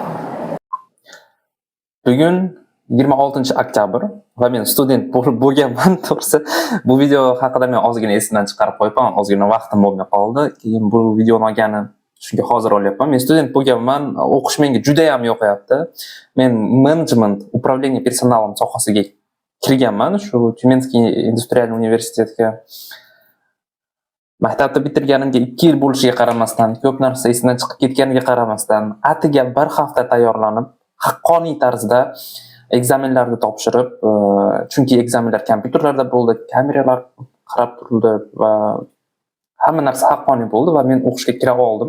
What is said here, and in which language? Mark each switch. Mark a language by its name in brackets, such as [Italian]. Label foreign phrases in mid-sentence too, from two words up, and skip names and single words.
[Uzbek] Bugun 26-oktyabr va men student bo'lganman to'g'risi. Bu video haqida men ozgina esimdan chiqarib qo'yibman, ozgina vaqtim bo'lmay qoldi. Keyin bu videoni olgani shunga hozir olyapman. Men student bo'lganman, o'qish menga juda ham yoqayapti. Men management, [Russian] управление персоналом [Uzbek] sohasiga kirganman, shu Tyumenskiy industrial universitetga. Maktabni bitirganimga 2 yil bo'lishiga qaramasdan, ko'p narsa esimdan chiqib ketganiga qaramasdan, atiga bir hafta tayyorlanib, haqqoniy tarzda ekzamenlarni topshirib, chunki ekzamenlar kompyuterlarda bo'ldi, kameralar qarab turildi va hamma narsa haqqoniy bo'ldi va men o'qishga kira oldim.